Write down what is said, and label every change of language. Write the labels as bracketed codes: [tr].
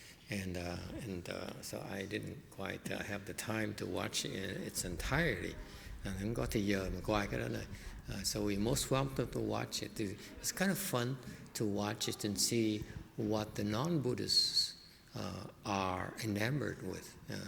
[en] And so I didn't quite have the time to watch it in its entirety. [vi] Không có thời giờ mà coi cái đó này. [en] So we most welcome to watch it. It's kind of fun to watch it and see what the non-Buddhists are enamored with.